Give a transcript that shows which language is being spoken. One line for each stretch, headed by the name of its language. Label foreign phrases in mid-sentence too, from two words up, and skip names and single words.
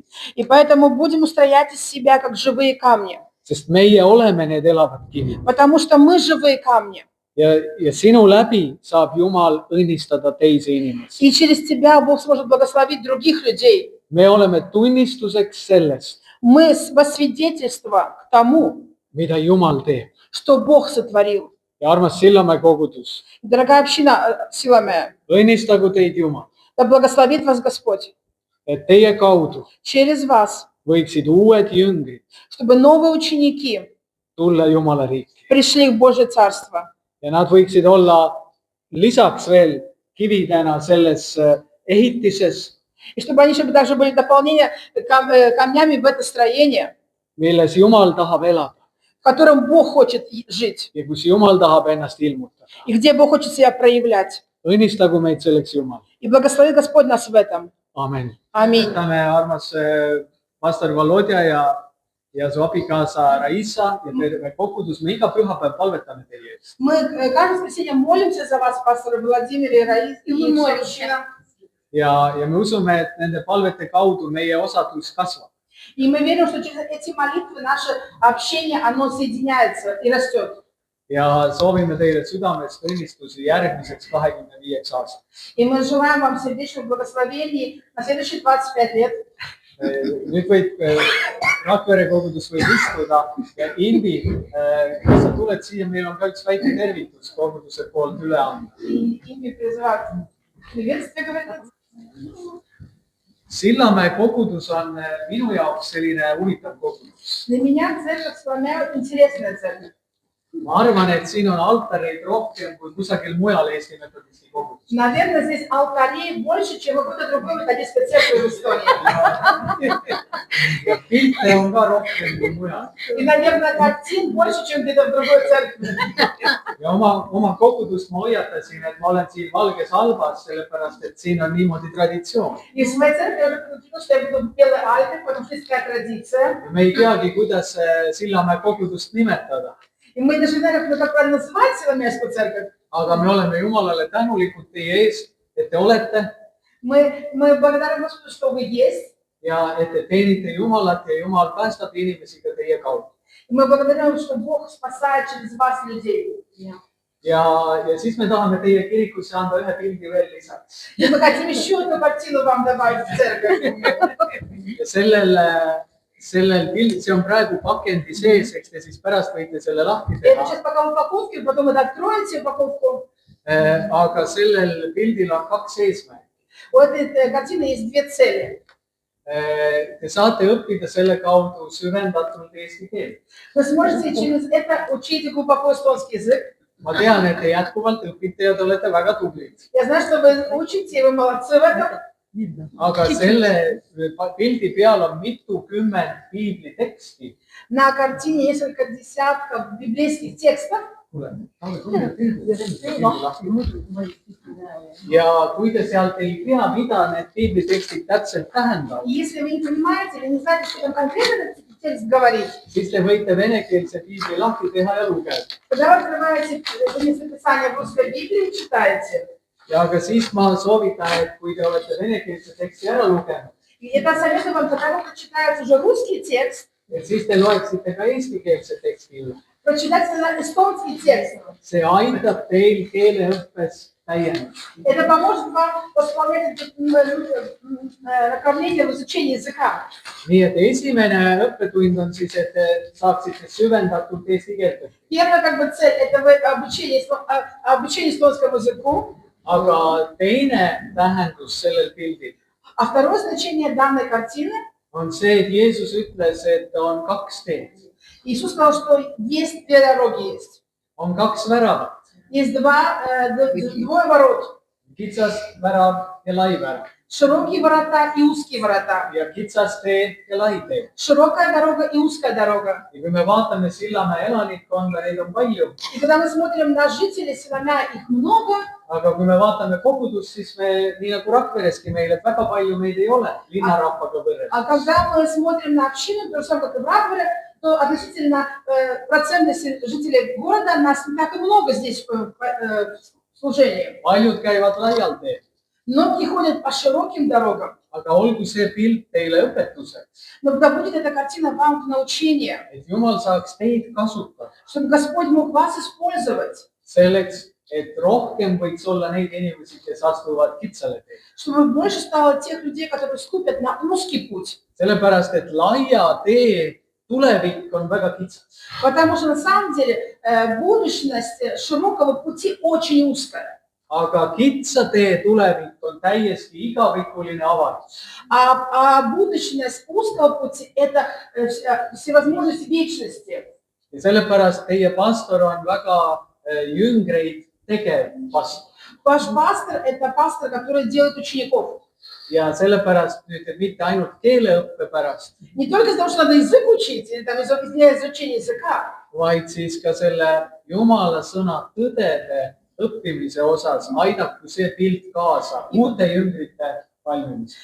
Russian: И поэтому будем устроять из себя, как живые камни.
Estonian: sest meie oleme need elavad kivid
Russian: Потому что мы живые камни.
Estonian: ja sinu läbi saab Jumal õnnistada teisi inimesi .
Russian: И через тебя Бог сможет благословить других людей.
Estonian: me oleme tunnistuseks sellest ,
Russian: Мы во свидетельство к тому,
Estonian: mida Jumal teeb
Russian: что Бог сотворил.
Estonian: ja armas Sillamäe kogudus ,
Russian: Дорогая община Силамея,
Estonian: õnnistagu teid Jumal ,
Russian: да благословит вас Господь
Estonian: et teie kaudu
Russian: через вас,
Estonian: võiksid uued jüngrid
Russian: чтобы новые ученики
Estonian: tulla Jumala riiki
Russian: пришли в Божье Царство.
Estonian: ja nad võiksid olla lisaks veel kividena selles ehitises ,
Russian: И чтобы они еще также были дополнение камнями в это строение,
Estonian: milles Jumal tahab elada
Russian: в котором Бог хочет жить.
Estonian: ja kus Jumal tahab ennast ilmutada .
Russian: И где Бог хочет себя проявлять.
Estonian: õnnistagu meid selleks Jumal ,
Russian: И благослови Господь нас в этом.
Estonian: amen .
Russian: Аминь.
Estonian: täname armas pastor Volodja ja su abikaasa Raisa ja terve kogudus , me iga pühapäev palvetame teie eest .
Russian: Мы каждое воскресенье молимся за вас, пастор Владимир и Раис. И вся община.
Estonian: ja me usume , et nende palvete kaudu meie osadus kasvab
Russian: И мы верим, что через эти молитвы наше общение, оно соединяется и растет.
Estonian: ja soovime teile südamest õnnistusi järgmiseks 25 aastaks .
Russian: И мы желаем вам сердечных благословений на следующие 25 лет.
Estonian: nüüd võib Rakvere kogudus võib istuda ja Imbi, kui sa tuled siia, meil on ka üks väike tervitus koguduse poolt üle anda.
Russian: И ими призывают приветствие говорят.
Estonian: Sillamäe kogudus on minu jaoks selline huvitav kogudus.
Russian: Для меня церковь Соломея интересная церковь.
Estonian: Ma arvan, et siin on altareid rohkem kui kusagil mujal Eesti metodisti koguduses.
Russian: Наверное, здесь алтарей больше, чем в какой-то другой методистской церкви в Эстонии.
Estonian: Ja pilte on ka rohkem kui mujal.
Russian: И, наверное, картин больше, чем где-то в другой церкви.
Estonian: Ja oma kogudust ma hoiatasin, et ma olen siin valges halbas, sellepärast et siin on niimoodi traditsioon.
Russian: И в своей церкви я предупредила, что я буду в белой альбе, потому что есть такая традиция.
Estonian: Ja me ei teagi, kuidas Sillamäe kogudust nimetada.
Russian: И мы даже не знаем, как правильно называть Соломеевскую церковь.
Estonian: Aga me oleme Jumalale tänulikud teie ees, et te olete
Russian: Мы благодарны Господу, что вы есть.
Estonian: ja et te teenite Jumalat ja Jumal päästab inimesi ka teie kaudu.
Russian: И мы благодарны, что Бог спасает через вас людей.
Estonian: Ja siis me tahame teie kirikusse anda ühe pildi veel lisaks.
Russian: И мы хотим еще одну картину вам добавить в церковь.
Estonian: Ja sellel pild, see on praegu pakendi sees, eks te siis pärast võite selle lahti
Russian: Это
Estonian: teha.
Russian: сейчас пока в упаковке, потом вы откроете упаковку.
Estonian: Aga sellel pildil on kaks eesmärki.
Russian: У этой картины есть две цели.
Estonian: Te saate õppida selle kaudu süvendatult eesti keelt.
Russian: Вы сможете через это учить глубоко эстонский язык.
Estonian: Ma tean, et te jätkuvalt õpite ja te olete väga tublid.
Russian: Я знаю, что вы учите, и вы молодцы в этом.
Estonian: Aga selle pildi peal on mitukümmend piibliteksti.
Russian: На картине несколько десятков библейских текстов.
Estonian: Ja kui te sealt ei tea, mida need piiblitekstid täpselt tähendavad,
Russian: Если вы не понимаете или не знаете, что там конкретно этот текст говорит,
Estonian: siis te võite venekeelse piibli lahti teha ja lugeda.
Russian: когда вы открываете местописание в русской Библии и читаете,
Estonian: Ja aga siis ma soovitan, et kui te olete venekeelse teksti ära lugenud,
Russian: и это советую вам, когда вы прочитаете уже русский текст,
Estonian: et siis te loeksite ka eestikeelse teksti üle.
Russian: прочитайте на эстонский текст.
Estonian: See aitab teil keeleõppes täiendada.
Russian: Это поможет вам восполнять направление в изучении языка.
Estonian: Nii et esimene õppetund on siis, et te saaksite süvendatult eesti keelt õppida.
Russian: Первая как бы цель – это обучение эстонскому языку.
Estonian: Aga teine tähendus sellel pildil
Russian: А второе значение данной картины
Estonian: on see, et Jeesus ütles, et on kaks teed. –
Russian: Иисус сказал, что есть две дороги есть.
Estonian: On kaks väravat,
Russian: Есть двое ворот.
Estonian: kitsas värav ja lai värav.
Russian: Широкие ворота и узкие ворота.
Estonian: Ja kitsas tee ja lai tee.
Russian: Широкая дорога и узкая дорога.
Estonian: Ja kui me vaatame Sillamäe elanikkonda, neid on palju.
Russian: И когда мы смотрим на жителей Соломея, их много.
Estonian: Aga kui me vaatame kogudust, siis me, nii nagu Rakvereski meil, et väga palju meid ei ole linnarahvaga võrreldes.
Russian: А когда мы смотрим на общину, то же самое, как и в Раквере, то относительно процентности жителей города нас не так и много здесь в служении.
Estonian: Paljud käivad laial teel.
Russian: Многие ходят по широким дорогам.
Estonian: Aga olgu see pilt teile õpetuseks,
Russian: Но да будет эта картина вам в научение,
Estonian: et Jumal saaks teid kasutada
Russian: чтобы Господь мог вас использовать,
Estonian: selleks, et rohkem võiks olla neid inimesi, kes astuvad kitsale teele.
Russian: чтобы больше стало тех людей, которые ступят на узкий путь.
Estonian: Sellepärast, et laia tee tulevik on väga kitsas.
Russian: Потому что на самом деле будущность широкого пути очень узкая.
Estonian: Aga kitsa tee tulevik on täiesti igavikuline avatus.
Russian: А будущность узкого пути – это всевозможность вечности.
Estonian: Ja sellepärast teie pastor on väga jüngreid tegev pastor.
Russian: Ваш пастор – это пастор, который делает учеников.
Estonian: Ja sellepärast nüüd, et mitte ainult keeleõppe pärast,
Russian: Не только из-за того, что надо язык учить, или там изучение языка,
Estonian: vaid siis ka selle Jumala sõna tõdede õppimise osas aidaku see pilt kaasa uute jüngrite valmimisele.